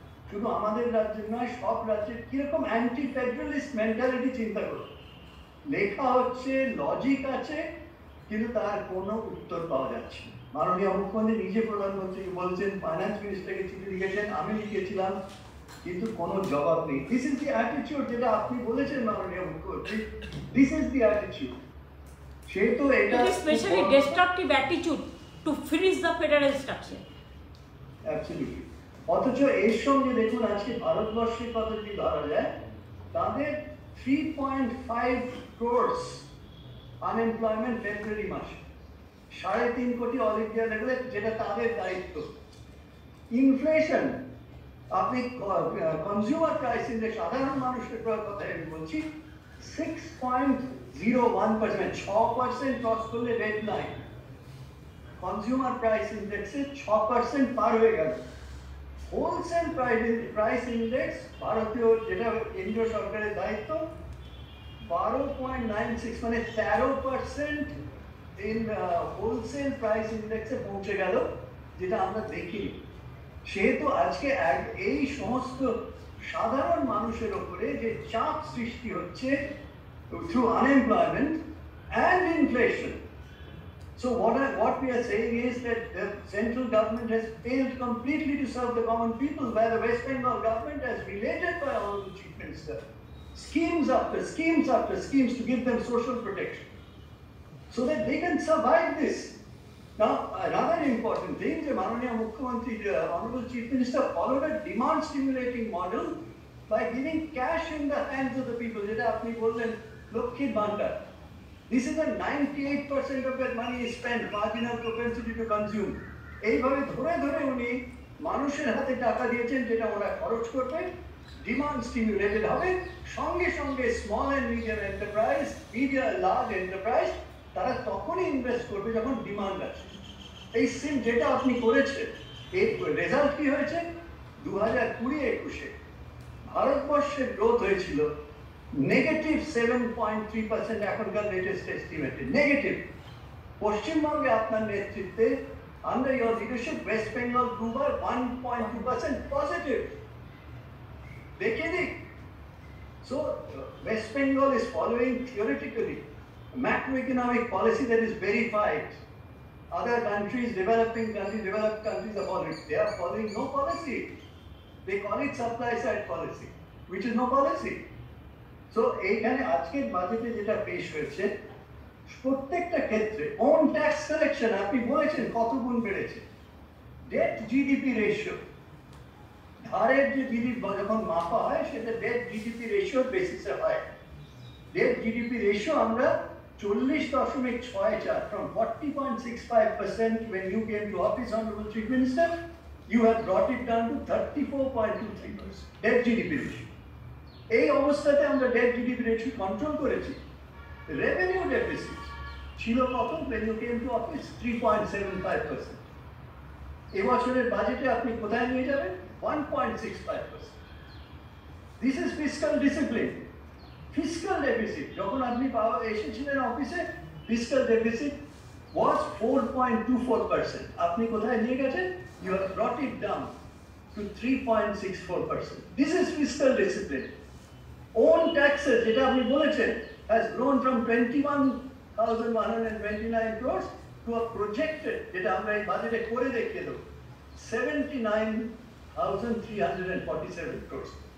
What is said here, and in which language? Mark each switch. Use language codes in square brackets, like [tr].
[bn] শুধু আমাদের রাজ্যের নয়, সব রাজ্যের কিরকম অ্যান্টি ফেডারালিস্ট মেন্টালিটি চিন্তা করো, লেখা হচ্ছে, লজিক আছে, কিন্তু তার কোনো উত্তর পাওয়া যাচ্ছে না। মাননীয় মুখ্যমন্ত্রী নিজে প্রধানমন্ত্রীকে বলছেন, ফাইন্যান্স মিনিস্টারকে চিঠি লিখেছেন, আমি লিখেছিলাম, কিন্তু কোনো জবাব নেই। [en] this is the attitude [bn] যেটা আপনি বলেছেন মাননীয় মুখ্যমন্ত্রী, দিস ইজ দি অ্যাটিটিউড। সে তো এটা [en] It is especially destructive attitude to finish the federal structure. Absolutely. [bn] অথচ এর সঙ্গে দেখুন আজকে ভারতবর্ষের কথা যদি ধরা যায়, তাদের 3.5 crores আনএমপ্লয়মেন্ট ফেব্রুয়ারি মাসে, 3.5 কোটি অল ইন্ডিয়া লেভেলে, যেটা তাদের দায়িত্ব। ইনফ্লেশন, আপনি কনজিউমার প্রাইস ইন্ডেক্স, সাধারণ মানুষের কথা আমি বলছি, 6.01%, 6% ক্রস করলে রেড লাইন। কনজিউমার প্রাইস ইন্ডেক্সে 6% পার হয়ে গেল। হোলসেল প্রাইস ইন্ডেক্স ভারতীয়, যেটা কেন্দ্রীয় সরকারের দায়িত্ব, 12.96, মানে 13% ইন হোলসেল প্রাইস ইন্ডেক্সে পৌঁছে গেল, যেটা আমরা দেখিনি। সেহেতু আজকে এই সমস্ত সাধারণ মানুষের ওপরে যে চাপ সৃষ্টি হচ্ছে [en] Through unemployment and inflation. So what we are saying is that the central government has failed completely to serve the common people, where the West Bengal government has related by Honorable Chief Minister schemes after schemes after schemes to give them social protection so that they can survive this. Now, another important thing, the Mananiya Mukhyamantri, the Honorable Chief Minister followed a demand stimulating model by giving cash in the hands of the people. [bn] Jeta apni bollen [en] Lokkhir Bhandar. This is a 98% of that money is spent, marginal propensity to consume. [bn] এইভাবে ধরে ধরে উনি মানুষের হাতে টাকা দিয়েছেন, যেটা ওরা খরচ করবে, ডিমান্ড স্টিমুলেটেড হবে। সঙ্গে সঙ্গে small and medium enterprise, large enterprise, তারা তখনই ইনভেস্ট করবে যখন ডিমান্ড আছে। এই সিম যেটা আপনি করেছেন, এর রেজাল্ট কি হয়েছে? 2020-21 ভারতবর্ষের গ্রোথ হয়েছিল নেগেটিভ 7.3%, এখনকার লেটেস্ট এস্টিমেটে নেগেটিভ। পশ্চিমবঙ্গে আপনার নেতৃত্বে, [en] under your leadership, West Bengal grew by 1.2% positive. [bn] দেখে দিক। [en] So West Bengal is following theoretically macroeconomic policy that is verified. Other countries, developed countries are following. They are following no policy. They call it supply side policy, which is no policy. [bn] So এইখানে আজকের বাজেটে যেটা পেশ হয়েছে, প্রত্যেকটা ক্ষেত্রে on tax collection, আপনি বলেছেন কত গুণ বেড়েছে। ডেট জিডিপি রেশিও, ধারের যে জিডিপি যখন মাপা হয়, সেটা ডেট জিডিপি রেশিওর বেসিসে হয়। [en] Debt GDP ratio আমরা 40.64, from 40.65% when you came to office, Honorable Chief Minister, you have brought it down to 34.23%, debt GDP ratio. [bn] এই অবস্থাতে আমরা ডেট জিডিপি রেশিও কন্ট্রোল করেছি। রেভিনিউ ডেফিসিট ছিল কত [en] when you came to office? [bn] 3.75%। এবছরের বাজেটে আপনি কোথায় নিয়ে যাবেন? [en] 1.65%। This is fiscal discipline. [bn] Fiscal deficit যখন আপনি এসেছিলেন অফিসে, ফিসক্যাল ডেফিসিট was 4.24%। আপনি কোথায় নিয়ে গেছেন? [en] You have brought it down to 3.64%. This is fiscal discipline. Own taxes, [bn] যেটা আপনি বলেছেন, [en] has grown from 21,129 crores to a projected, [bn] যেটা আমরা এই বাজেটে করে দেখিয়ে দেব, [en] 79,347 crores.